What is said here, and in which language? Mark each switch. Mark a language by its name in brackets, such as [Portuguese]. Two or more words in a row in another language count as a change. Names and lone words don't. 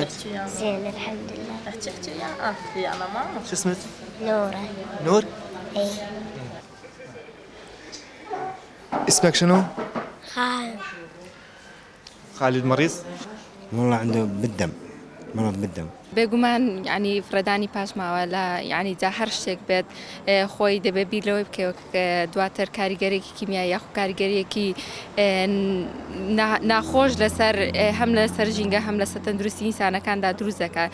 [Arabic] زين الحمد لله. احكي يا انا ماما شو اسمك؟ نورة. نور؟ اي. اسمك شنو؟ خالد. خالد مريض؟ والله عنده بالدم مرض بالدم. [Central Kurdish] بێگومان ینی فرەدانی پاشماوە لە ینی جا هەر شتێک بێت خۆی دەبێت بیرەوەی بکەوە دواتر کاریگەرێکی کیمیایی یاخو کاریگەریەکی ناخۆش لەسەر هەم لەسەر ژینگە هەم لەسەر تەندروستی ئینسانەکاندا دروست دەکات.